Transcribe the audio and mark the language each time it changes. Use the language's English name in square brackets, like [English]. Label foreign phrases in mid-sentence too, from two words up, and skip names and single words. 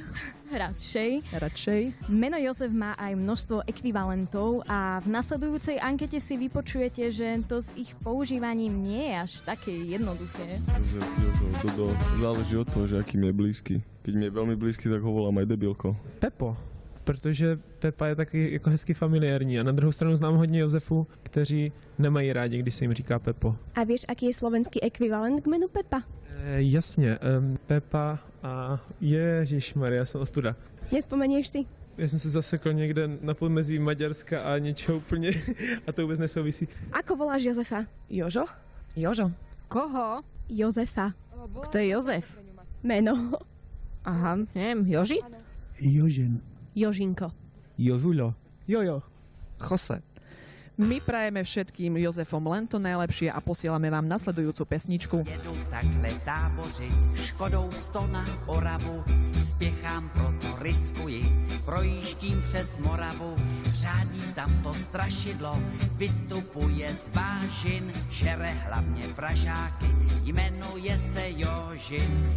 [Slovak] Radšej. Meno Jozef má aj množstvo ekvivalentov a v nasledujúcej ankete si vypočujete, že to s ich používaním nie je až také jednoduché. Jozef, Dodo, záleží od toho, že aký mi je blízky. Keď mi je veľmi blízky, tak ho volám aj debilko. [Czech] Pepo, protože Pepa je taky jako hezky familiární a na druhou stranu znám hodně Josefů, kteří nemají rádi, když se jim říká Pepo. [Slovak] A vieš, aký je slovenský ekvivalent k menu Pepa? [Czech] Jasně, Pepa a Ježišmarja, jsem ostuda. [Slovak] Nespomenieš si? [Czech] Já jsem se zasekl někde na podmezí Maďarska a něčeho úplně a to vůbec nesouvisí. [Slovak] Ako voláš Jozefa? Jožo? Koho? Jozefa. Kto je Jozef? Meno. Aha, neviem, Joži? Jožen. Jožinko. Jožulo. Jojo. Jose. My prajeme všetkým Jozefom len to najlepšie a posielame vám nasledujúcu pesničku. [Czech] Jedu takhle tábořit, Škodou 100 na Oravu, spěchám, proto riskuji, projíždím přes Moravu, řádí tam to strašidlo, vystupuje z vážin, žere hlavně Pražáky, jmenuje jmenuje se Jožin.